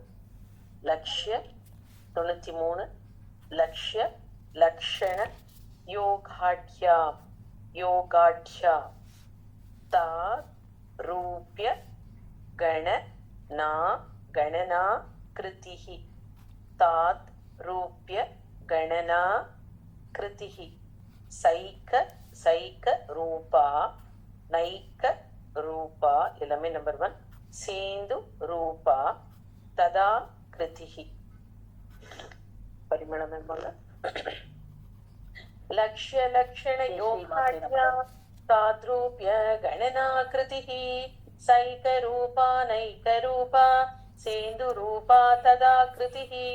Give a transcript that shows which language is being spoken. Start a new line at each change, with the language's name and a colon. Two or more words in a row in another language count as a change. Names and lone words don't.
Sanskrit: लक्ष्य 93 लक्ष्य लक्षण योगाढ्या ता रूप्य गणना कृतिः तात् रूप्य गणना कृतिः सैक रूपा नैक रूपा
Tamil: எல்லாமே நம்பர் 1
Sanskrit: सेन्दु रूपा तदा कृतिः परिमलम लक्ष्य लक्षण योगाढ्या ताद्रूप्य गणना कृतिः सैक रूपा नैक रूपा सेन्दु रूपा तदा कृतिः.